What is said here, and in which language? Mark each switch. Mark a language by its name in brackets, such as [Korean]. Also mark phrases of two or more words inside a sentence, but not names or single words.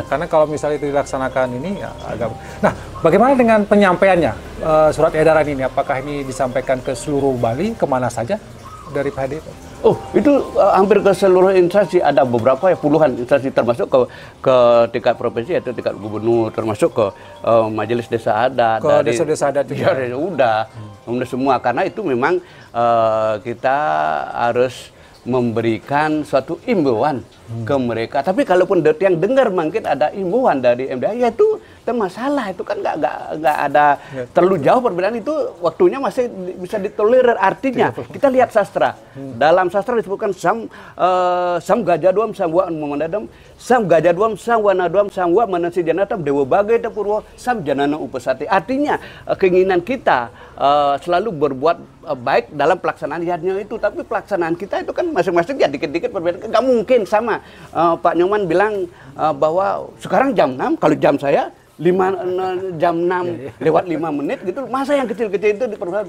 [Indonesian] Karena kalau misalnya itu dilaksanakan ini ya agak. Nah, bagaimana dengan penyampaiannya surat edaran ini? Apakah ini disampaikan ke seluruh Bali, kemana saja dari PHDI? Oh, itu hampir ke seluruh instansi, ada beberapa ya, puluhan instansi, termasuk ke tingkat provinsi, yaitu tingkat gubernur, termasuk ke majelis desa adat, ke desa-desa adat juga. Ya, udah semua, karena itu memang kita harus memberikan suatu imbauan ke mereka. Tapi kalaupun yang dengar mungkin ada imbauan dari MDA, ya itu masalah, itu kan nggak ada terlalu jauh perbedaan, itu waktunya masih bisa ditolerir. Artinya kita lihat sastra, dalam sastra disebutkan [Sanskrit] sam gajaduam sam wa memandadam, sam gajaduam sam wa naduam sam wa manasi janatam dewa bagai purwo sam janana upasati. [Indonesian] Artinya keinginan kita selalu berbuat baik dalam pelaksanaan yadnya itu, tapi pelaksanaan kita itu kan masing-masing ya dikit-dikit perbedaan. Nggak mungkin sama. Pak Nyoman bilang bahwa sekarang jam 6, kalau jam saya jam 6 lewat 5 menit gitu, masa yang kecil-kecil itu diperlukan.